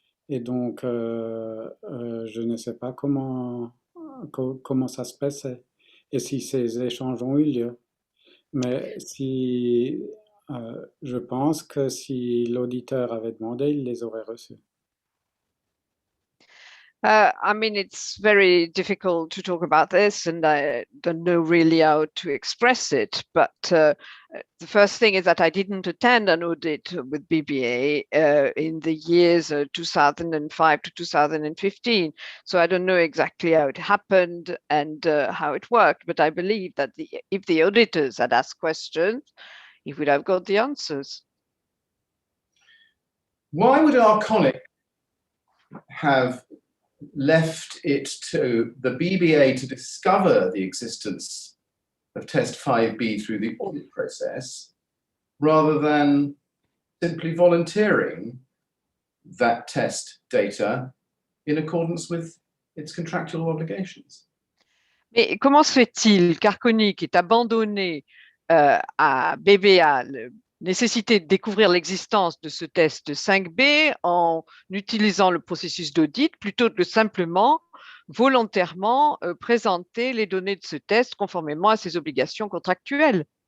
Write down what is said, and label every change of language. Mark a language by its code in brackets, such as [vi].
[fr] Et donc, je ne sais pas comment ça se passait et si ces échanges ont eu lieu. Mais si, je pense que si l'auditeur avait demandé, il les aurait reçus. [en] I mean, it's very difficult to talk about this, and I don't know really how to express it. But the first thing is that I didn't attend an audit with BBA in the years 2005 to 2015. So I don't know exactly how it happened and how it worked. But I believe that if the auditors had asked questions, he would have got the answers. Why would Arconic have left it to the BBA to discover the existence of test 5B through the audit process, rather than simply volunteering that test data in accordance with its contractual obligations. [fr] Mais comment se fait-il qu'Arconic ait abandonné à BBA la nécessité de découvrir l'existence de ce test 5B en utilisant le processus d'audit plutôt que simplement, volontairement, présenter les données de ce test conformément à ses obligations contractuelles?